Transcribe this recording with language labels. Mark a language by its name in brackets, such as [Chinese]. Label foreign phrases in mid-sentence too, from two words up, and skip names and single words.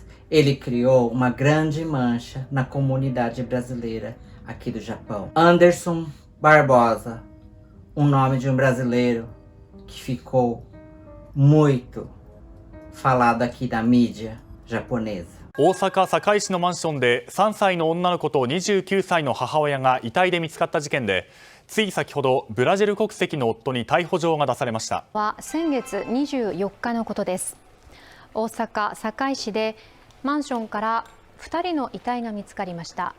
[Portuguese] Ele criou uma grande mancha na comunidade brasileira aqui do Japão. Anderson Barbosa, o nome de um brasileiro que ficou muito falado aqui na mídia japonesa. [Japanese] 大阪堺市のマンションで3歳の女の子と29歳の母親が遺体で見つかった事件で、つい先ほどブラジル国籍の夫に逮捕状が出されました。は先月24日のことです。大阪堺市でマンションから2人の遺体が見つかりました。